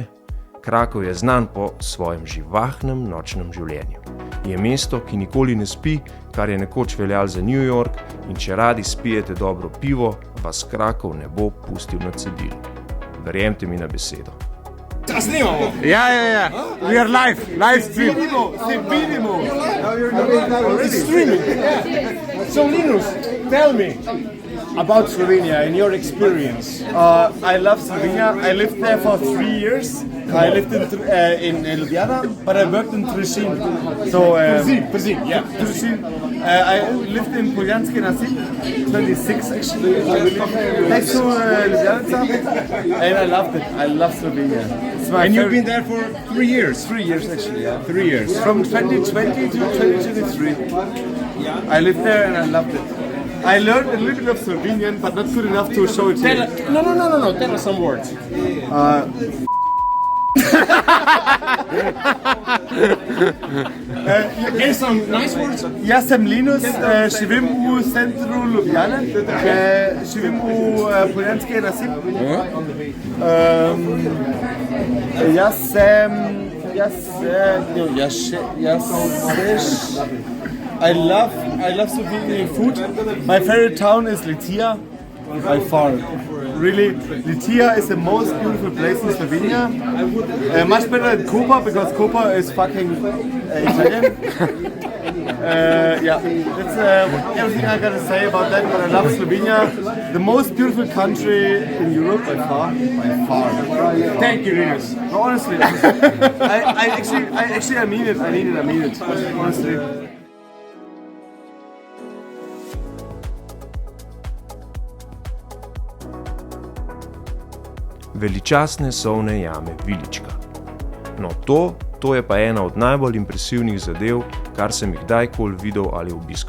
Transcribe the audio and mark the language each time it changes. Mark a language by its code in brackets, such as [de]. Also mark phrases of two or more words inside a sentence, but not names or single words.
[sl] Krakov je znan po svojem živahnem nočnem življenju. Je mesto, ki nikoli ne spi, kar je nekoč veljalo za New York, in če radi spijete dobro pivo, vas Krakov ne bo pustil na cedilu. Verjemite mi na besedo. Ja. [en] We are live stream. Streaming. So Linus, tell me about Slovenia and your experience. I love Slovenia. I lived there for 3 years. I lived in Ljubljana, but I worked in Tresin. So Trzin, yeah. Trzin. I lived in Poljanski nasip, 26 actually, next to Ljubljana, and I loved it. I love Slovenia. And you've been there for 3 years? 3 years actually, yeah. 3 years. From 2020 to 2023. I lived there and I loved it. I learned a little bit of Slovenian, but not good enough to show it here. No. Tell us some words. And some nice words. [sl] Jaz sem Linus, živim v centru Ljubljane, živim v Poljanski nasip. [en] I love Slovenian food. My favorite town is Litija, by far. Really, Litija is the most beautiful place in Slovenia. Much better than Koper, because Koper is fucking Italian. Yeah, that's everything I gotta say about that, but I love Slovenia. The most beautiful country in Europe, by far. By far. Thank you, Linus. No, honestly. I mean it. I mean it. Honestly. [sl] Veličastne solne jame Vilička. No to je pa ena od najbolj impresivnih zadev, kar sem jih kdajkoli videl ali obiskal.